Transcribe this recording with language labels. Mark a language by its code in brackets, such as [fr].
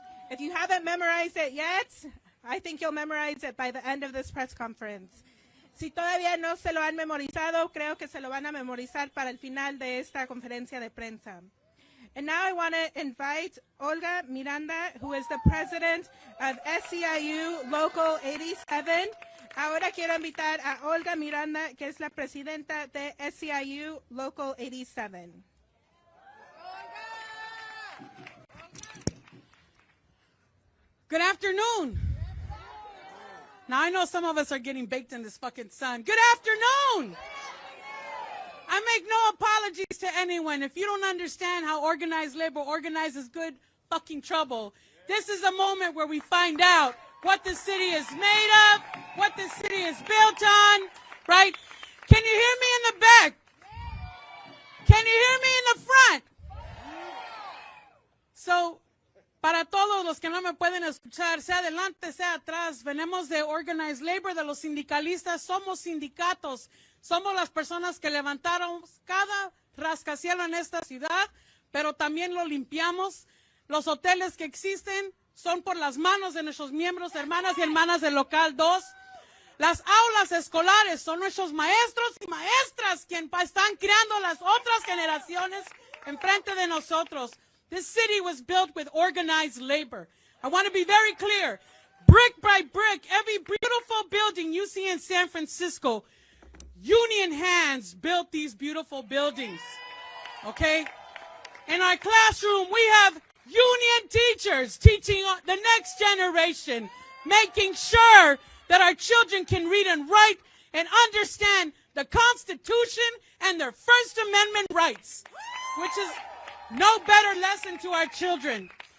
[en] If you haven't memorized it yet, I think you'll memorize it by the end of this press conference. [es] Si todavía no se lo han memorizado, creo que se lo van a memorizar para el final de esta conferencia de prensa. [en] And now I want to invite Olga Miranda, who is the president of SEIU Local 87. [es] Ahora quiero invitar a Olga Miranda, que es la presidenta de SEIU Local 87. [en] Good afternoon. Now I know some of us are getting baked in this fucking sun. Good afternoon. make no apologies to anyone. If you don't understand how organized labor organizes good fucking trouble, this is a moment where we find out what the city is made of, what the city is built on, right? Can you hear me in the back? Can you hear me in the front? [es] So, para todos los que no me pueden escuchar, sea adelante, sea atrás, venimos de [en] organized labor, [es] de los sindicalistas, somos sindicatos, somos las personas que levantaron cada rascacielos en esta ciudad, pero también lo limpiamos. Los hoteles que existen son por las manos de nuestros miembros, hermanas y hermanas del local 2. Las aulas escolares son nuestros maestros y maestras quienes están creando las otras generaciones enfrente de nosotros. [en] This city was built with organized labor. I want to be very clear. Brick by brick, every beautiful building you see in San Francisco, union hands built these beautiful buildings. Okay? In our classroom, we have union teachers teaching the next generation, making sure that our children can read and write and understand the Constitution and their First Amendment rights, which is no better lesson to our children.